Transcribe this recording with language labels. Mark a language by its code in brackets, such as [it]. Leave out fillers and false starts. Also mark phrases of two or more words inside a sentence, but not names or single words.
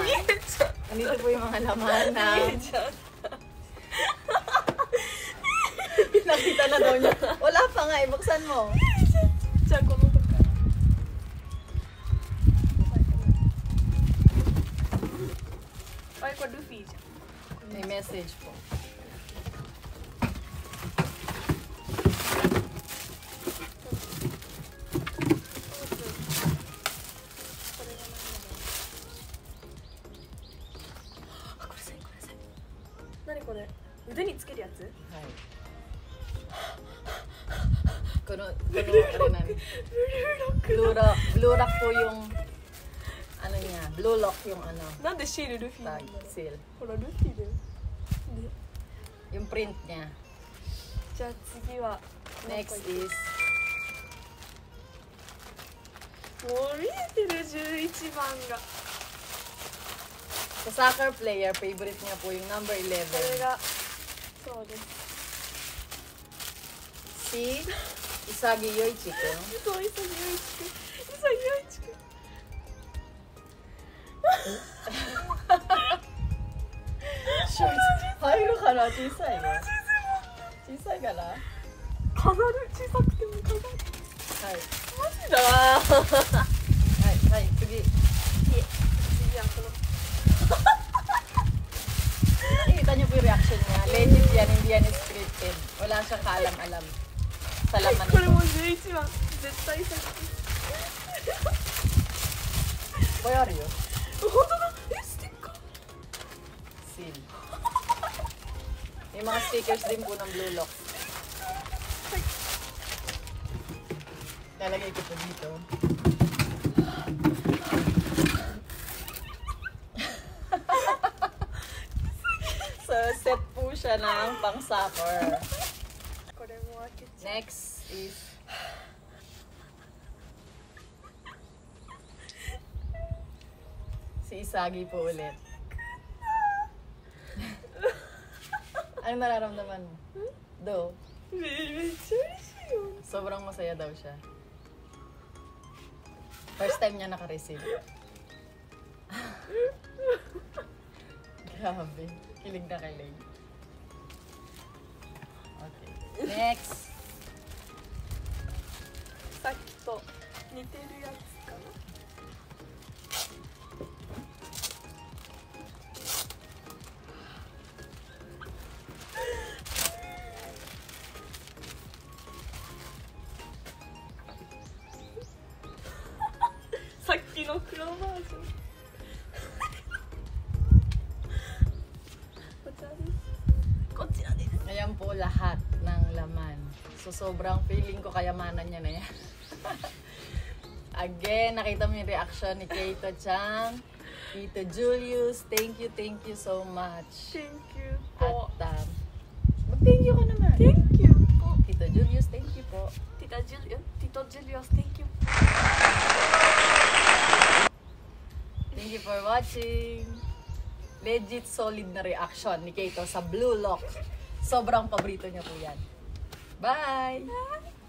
[tl] Nandito po yung mga laman na... Nakita na daw niya. Wala pa nga, ibuksan mo. Ay, ko Luffyじゃん。 May message po. [ja] Naniこれ？腕につけるやつ？ [tl] Hi. Kuno ano na. Blue lock po yung ano niya, blue lock yung ano. [ja] なんでシールルフィ [en] Tag, seal. [ja] ほらルフィだよ。で、 [tl] Yung print niya. [ja] じゃあ次は [en] Next is [ja] もう見えてる11番が。 [tl] sa [en] soccer player, [tl] favorite niya po yung number 11. [ja] これがそうです。 [tl] Si Isagi Yoichiko. [ja] そう、潔いちくん。潔いちくん。入るかな、小さいよ。小さいかな。はい。飾る、小さくても飾る。マジだ。はい、次。次はこの。 [tl] Nakikita niyo po yung reaction niya. Legit yan, hindi yan scripted. Wala siyang kaalam-alam sa laman [ja] これ [tl] nito. [ja] も11番。絶対さ。 [en] Boy, are you? [ja] 本当だ。ステッカー。 Seal. [tl] May mga stickers din po ng blue lock. Lalagay ko po dito. So, set po siya ng pang-soccer. [ja] これも開けちゃう。 [tl] Next is si Isagi po ulit. Anong nararamdaman mo? Do? [ja] めっちゃ嬉しいよ。 [tl] Sobrang masaya daw siya. [en] First time [tl] niya naka-receive. Grabe. Kilig na kilig. Okay. Next. [ja] さっきと似てるやつかな。さっきの黒バージョン。こちらです。こちらです。 [tl] Ayan po lahat ng laman. So, sobrang feeling ko kayamanan niya na yan. Again, nakita mo yung reaction ni Keito Chan. Tito Julius, [en] thank you so much. Thank you [tl] At, po. mag-thank you ka naman. [en] Thank you [tl] po. Tito Julius, [en] thank you [tl] po. Tito Julius, [en] thank you. Thank you for watching. [tl] Legit solid na reaction ni Keito sa Blue Lock. Sobrang paborito niya po yan. Bye!